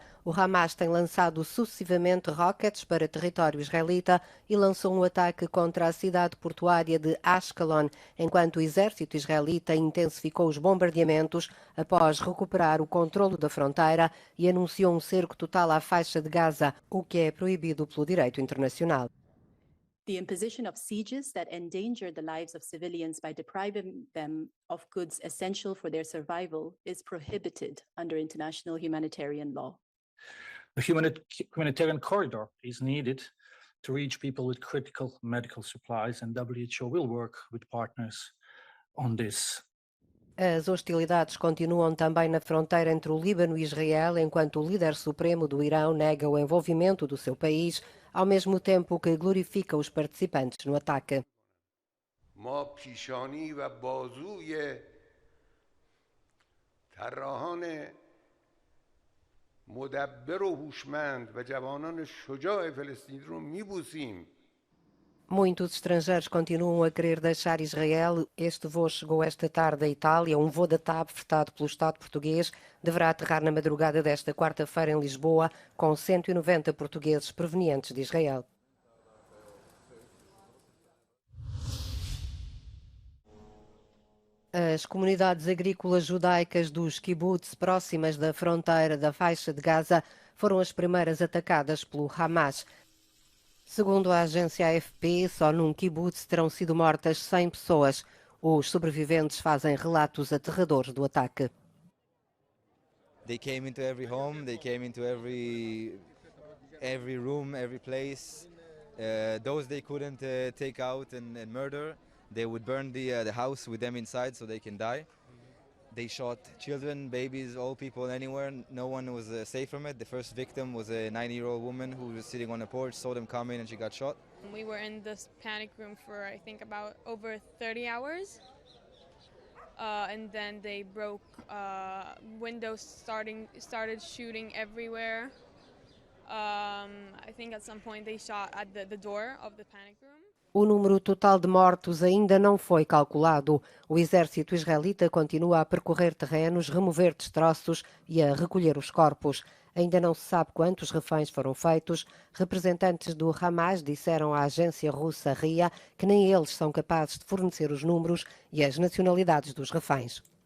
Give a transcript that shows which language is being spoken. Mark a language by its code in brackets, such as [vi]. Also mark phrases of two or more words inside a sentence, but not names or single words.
[pt] O Hamas tem lançado sucessivamente rockets para território israelita e lançou um ataque contra a cidade portuária de Ashkelon, enquanto o exército israelita intensificou os bombardeamentos após recuperar o controlo da fronteira e anunciou um cerco total à faixa de Gaza, o que é proibido pelo direito internacional. [en] The imposition of sieges that endanger the lives of civilians by depriving them of goods essential for their survival is prohibited under international humanitarian law. The humanitarian corridor is needed to reach people with critical medical supplies, and WHO will work with partners on this. [pt] As hostilidades continuam também na fronteira entre o Líbano e Israel, enquanto o líder supremo do Irão nega o envolvimento do seu país, ao mesmo tempo que glorifica os participantes no ataque. [fa] ما پیشانی و بازوی طراحان مدبر و هوشمند و جوانان شجاع فلسطین رو میبوسیم. [pt] Muitos estrangeiros continuam a querer deixar Israel. Este voo chegou esta tarde à Itália. Um voo da TAP, fretado pelo Estado português, deverá aterrar na madrugada desta quarta-feira em Lisboa, com 190 portugueses provenientes de Israel. As comunidades agrícolas judaicas dos kibbutz próximas da fronteira da faixa de Gaza foram as primeiras atacadas pelo Hamas. Segundo a agência AFP, só num kibbutz terão sido mortas 100 pessoas. Os sobreviventes fazem relatos aterradores do ataque. [en] They came into every home, they came into every room, every place. Those they couldn't take out and murder, they would burn the house with them inside so they can die. They shot children, babies, all people anywhere. No one was safe from it. The first victim was a 90-year-old woman who was sitting on a porch, saw them coming, and she got shot. We were in this panic room for, I think, about over 30 hours. And then they broke windows, started shooting everywhere. I think at some point they shot at the door of the panic room. [pt] O número total de mortos ainda não foi calculado. O exército israelita continua a percorrer terrenos, remover destroços e a recolher os corpos. Ainda não se sabe quantos reféns foram feitos. Representantes do Hamas disseram à agência russa RIA que nem eles são capazes de fornecer os números e as nacionalidades dos reféns.